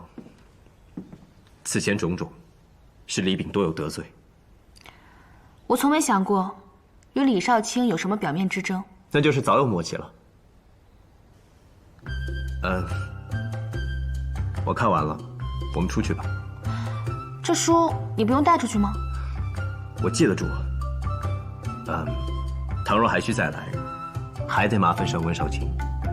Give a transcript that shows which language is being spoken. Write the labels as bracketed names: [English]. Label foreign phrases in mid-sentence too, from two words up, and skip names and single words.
[Chinese] 此前種種，是李炳多有得罪。我從沒想過與李少卿有什麼表面之爭，那就是早有默契了。我看完了，我們出去吧。這書你不用帶出去嗎？我記得住。倘若還需再來，還得麻煩上官少卿。